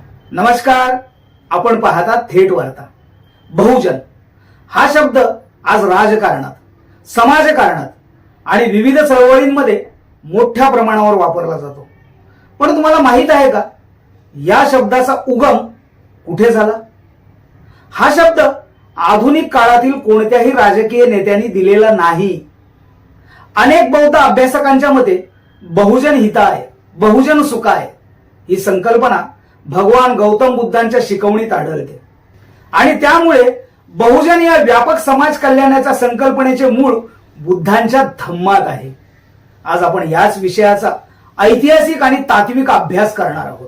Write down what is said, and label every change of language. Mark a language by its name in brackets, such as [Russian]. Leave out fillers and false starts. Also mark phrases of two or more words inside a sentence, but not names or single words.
[Marathi] नमस्कार, आपण पाहता थेट वार्ता. बहुजन हा शब्द आज राजकारणात, समाजकारणात आणि विविध चळवळींमध्ये मोठ्या प्रमाणावर वापरला जातो. पण तुम्हाला माहित आहे का, या शब्दाचा उगम कुठे झाला? हा शब्द आधुनिक काळातील कोणत्याही राजकीय नेत्यांनी दिलेला नाही. अनेक बौद्ध अभ्यासकांच्या मते बहुजन हिताय, बहुजन सुखाय ही संकल्पना भगवान गौतम बुद्धांच्या शिकवणीत आढळते आणि त्यामुळे बहुजन या व्यापक समाज कल्याणाच्या संकल्पनेचे मूळ बुद्धांच्या धम्मात आहे. आज आपण याच विषयाचा ऐतिहासिक आणि तात्विक अभ्यास करणार आहोत.